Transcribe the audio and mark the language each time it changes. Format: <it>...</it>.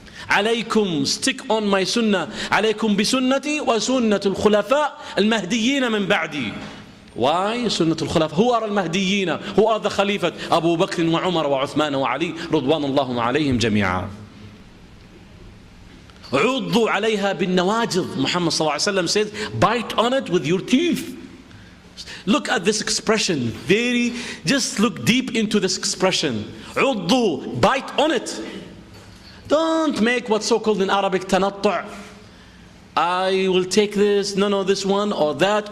<en>عليكم, stick on my sunnah.</en> <ar>عليكم بسنتي وسنة الخلفاء المهديين من بعدي.</ar> <en>Why</en> <ar>سنة الخلفاء?</ar> <en>Who are المهديين? Who are the Khalifat?</en> <ar>أبو بكر وعمر وعثمان وعلي رضوان الله عليهم جميعا. عضوا عليها بالنواجذ.</ar> <en>Muhammad صلى الله عليه وسلم says, bite on it with your teeth. Look at this expression. Just look deep into this expression. عضوا, bite on it. Don't make what's so called in Arabic tanattu'. I will take this, no, this one or that.</en>